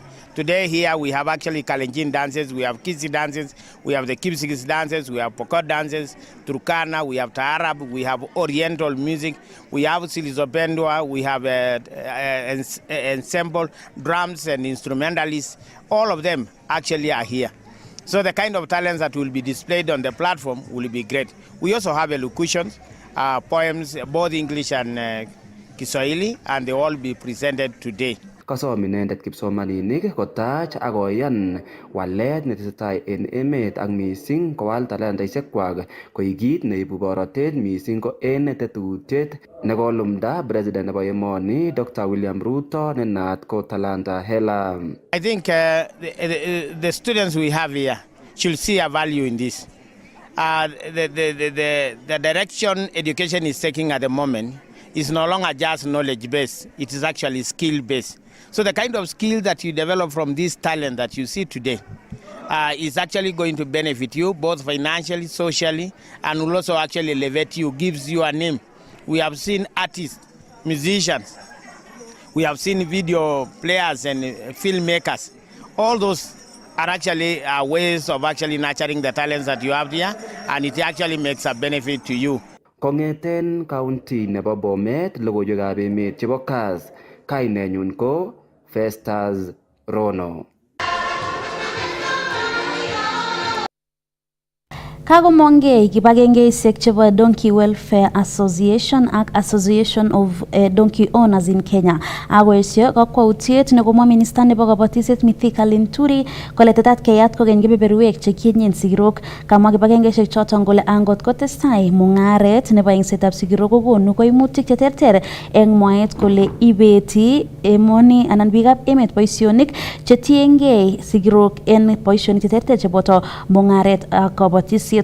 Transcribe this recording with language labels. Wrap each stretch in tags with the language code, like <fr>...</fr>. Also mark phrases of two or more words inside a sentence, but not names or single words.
<en>Today here we have actually Kalenjin dances, we have Kisi dances, we have the Kipsigis dances, we have Pokot dances, Turkana, we have Taarab, we have Oriental music, we have Silizopendwa, we have ensemble, drums and instrumentalists. All of them actually are here. So the kind of talents that will be displayed on the platform will be great. We also have elocutions, poems, both English and Kiswahili, and they all be presented today.</en> <kln>Kasom inendet kipsomaninik kotach ak koyan walet netesetai en emet ak mising kowal talentaisiekwak koik kit neibu borotet mising ko en tetutiet nekolumda president nebo emoni Dr. William Ruto ne naat ko Talanta Hela.</kln> <en>I think the students we have here should see a value in this. The direction education is taking at the moment is no longer just knowledge based, it is actually skill based. So the kind of skill that you develop from this talent that you see today is actually going to benefit you both financially, socially, and will also actually elevate you, gives you a name. We have seen artists, musicians, we have seen video players and filmmakers. All those are actually ways of actually nurturing the talents that you have here, and it actually makes a benefit to you.</en> <kln>Kongeten county nebo Bomet, logoiwekab emet chebo Kass, kainenyun ko Festus Rono. Kagomongei kibagengeisiek chebo Donkey Welfare Association ak Association of Donkey Owners in Kenya. Akoesio kakwautiet nekomwa minista nebo kabatisiet Mithika Linturi kole tetat keyat kokeny kebeberwek chekienyen sigirok. Kamwa kibagengeisiek choton kole angot kotestai mungaret nebo engsetab sigirok kokonu koimutik cheterter eng mwaet kole ibeti emoni anan biikab emet boisionik chetiengei sigirok en boisionik cheterter cheboto mungaret ak kabatisiet.</kln>